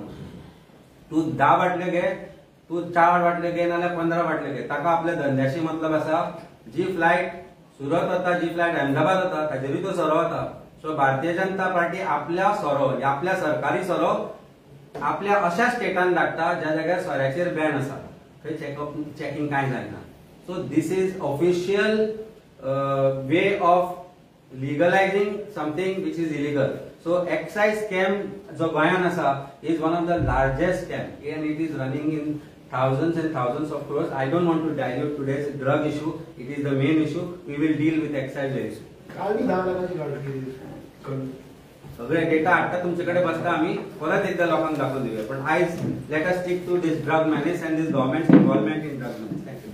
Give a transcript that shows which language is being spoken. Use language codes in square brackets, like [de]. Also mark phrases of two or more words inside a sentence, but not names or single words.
[kok] म्हणून तू 10 बाटले घे तू 4 बाटले घे नाल्यार 15 बाटले घे ताका आपल्या धंद्याशी मतलब आसा जी फ्लायट सुरत वता जी फ्लायट अहमदाबाद वता ताजेरूय तो सोरो वता सो भारतीय जनता पार्टी आपल्या सोरो आपल्या सरकारी सोरो आपल्या अशा स्टेटान धाडटा ज्या जाग्यार सोऱ्याचेर बॅन आसा थंय चेकिंग काय जायना [en] so this is official way of legalizing something which is illegal. So excise scam [kok] जो गोंयान आसा [en] is one of the largest scam and it is running in thousands and thousands of crores. I don't want to dilute today's drug issue. It is the main issue. We will deal with excise very soon. [kok] काल 10 लाखाची गाडी सगळे डेटा हाडटा तुमचे बसता आमी परत एकदा लोकांक दाखोवन दिवया पण आयज [en] let us stick to this drug menace and this government involvement in drug menace.